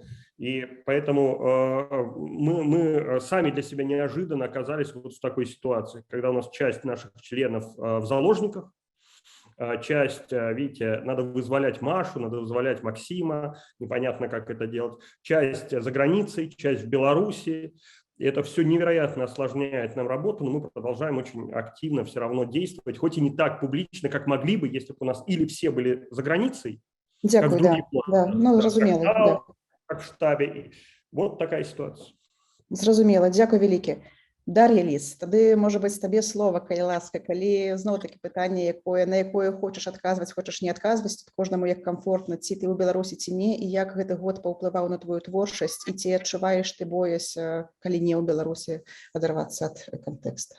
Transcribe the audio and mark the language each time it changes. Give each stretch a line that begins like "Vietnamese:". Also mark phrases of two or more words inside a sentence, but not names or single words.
Russian: И поэтому мы сами для себя неожиданно оказались вот в такой ситуации, когда у нас часть наших членов в заложниках, часть, видите, надо вызволять Машу, надо вызволять Максима, непонятно, как это делать, часть за границей, часть в Беларуси. И это все невероятно осложняет нам работу, но мы продолжаем очень активно все равно действовать, хоть и не так публично, как могли бы, если бы у нас или все были за границей, как в
Ukrainian: Дякую, да,
Russian: других
Ukrainian: да. Ну, зрозуміло, да.
Russian: как в штабе. Вот такая ситуация.
Ukrainian: Зрозуміло, дякую вялікі.
Belarusian: Дар'я Ліс, тады, можа быць, табе слова, калі ласка, калі зноў-такі пытанне, на якое хочаш адказваць, хочаш не адказваць, тут кожнаму як камфортна, ці ты ў Беларусі, ці не, і як гэты год паўплываў на твою творчасць, і ці адчуваеш ты боязь, калі не ў Беларусі, адарвацца ад кантэкста.